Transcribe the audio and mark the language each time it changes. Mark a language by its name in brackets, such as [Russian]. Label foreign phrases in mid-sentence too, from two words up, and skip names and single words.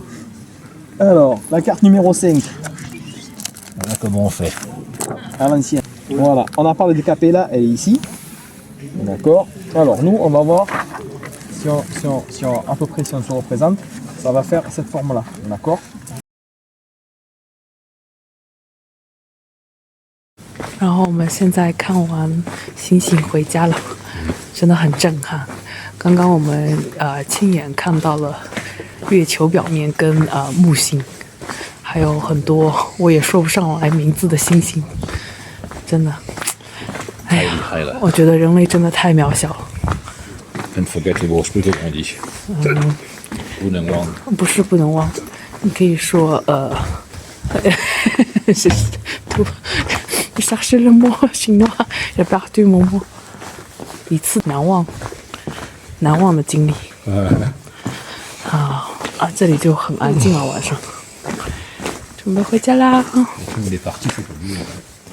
[French] Alors, la carte numéro 5, Voilà comment on fait. à l'ancienne. Voilà, on a parlé de Capella, elle est ici. D'accord. Alors, nous, on va voir si on à peu près si on se représente, ça va faire cette forme-là. D'accord. [Chinese] 然后我们现在看完星星回家了，真的很震撼。刚刚我们亲眼看到了月球表面跟木星，还有很多我也说不上来名字的星星，真的，哎呀，我觉得人类真的太渺小了。 [English] Unforgettable, [French] je peux te le dire. [Chinese] 不能忘。不是不能忘，你可以说 [French] c'est tout. Chercher le mot chinois, j'ai perdu mon mot. [Chinese] 一次难忘的经历。这里就很安静了，晚上。准备回家啦。 [French] Il est parti, faut pas oublier.